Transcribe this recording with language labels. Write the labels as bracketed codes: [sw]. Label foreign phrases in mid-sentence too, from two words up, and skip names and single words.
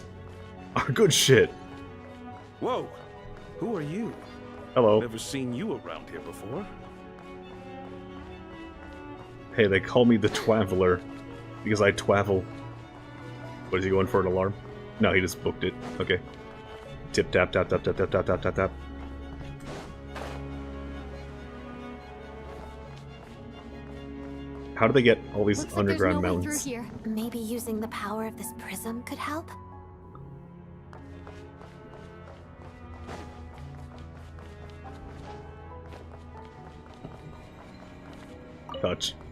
[en] Our good shit! Whoa! Who are you? Hello. Never seen you around here before. Hey, they call me the Twaveler. Because I twavel. What, is he going for an alarm? No, he just booked it. Okay. Tip tap tap tap tap tap tap tap tap tap. How do they get all these underground mountains? Here. Maybe using the power of this prism could help? Touch.